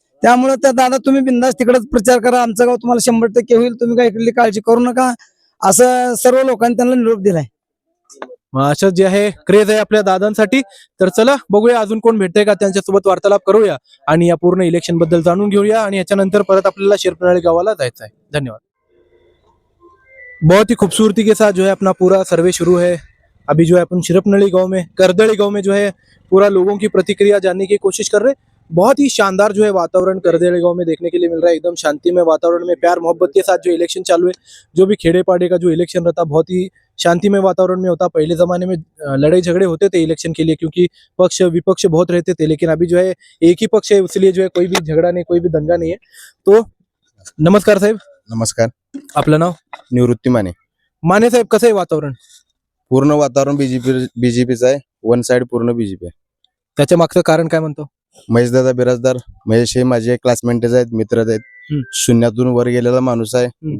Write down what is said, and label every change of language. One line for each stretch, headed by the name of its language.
Marathi: त्यामुळे त्या दादा तुम्ही बिंदास तिकडेच प्रचार करा, आमचं गाव तुम्हाला 100% होईल, तुम्ही काय इकडली काळजी करू नका, असं सर्व लोकांनी त्यांना निरोप दिलाय. मग असं जे आहे क्रेज आहे आपल्या दादांसाठी. तर चला बघूया अजून कोण भेटतंय का, त्यांच्यासोबत वार्तालाप करूया आणि या पूर्ण इलेक्शन बद्दल जाणून घेऊया. आणि याच्यानंतर परत आपल्याला शिरपनहळ्ली गावाला जायचं आहे. धन्यवाद.
Hindi: बहुत ही खूबसूरती के साथ जो है अपना पूरा सर्वे शुरू है. अभी जो है अपन शिरपनहळ्ली गांव में, करदड़ी गांव में जो है पूरा लोगों की प्रतिक्रिया जानने की कोशिश कर रहे हैं. बहुत ही शानदार जो है वातावरण करदड़ी गांव में देखने के लिए मिल रहा है. एकदम शांतिमय वातावरण में प्यार मोहब्बत के साथ जो इलेक्शन चालू है. जो भी खेड़े पाड़े का जो इलेक्शन रहता बहुत ही शांतिमय वातावरण में होता. पहले जमाने में लड़ाई झगड़े होते थे इलेक्शन के लिए, क्योंकि पक्ष विपक्ष बहुत रहते थे. लेकिन अभी जो है एक ही पक्ष है, इसलिए जो है कोई भी झगड़ा नहीं, कोई भी दंगा नहीं है.
Marathi: तो नमस्कार साहेब, नमस्कार. आपलं नाव? निवृत्ती माने साहेब, कसं आहे वातावरण? पूर्ण वातावरण बीजेपीचं आहे. वन साइड पूर्ण बीजेपी आहे. त्याच्या मागचं कारण काय म्हणतो? महेशदादा बिराजदार. महेश हे माझे क्लासमेटच आहेत, मित्र आहेत. शून्यातून वर गेलेला माणूस आहे.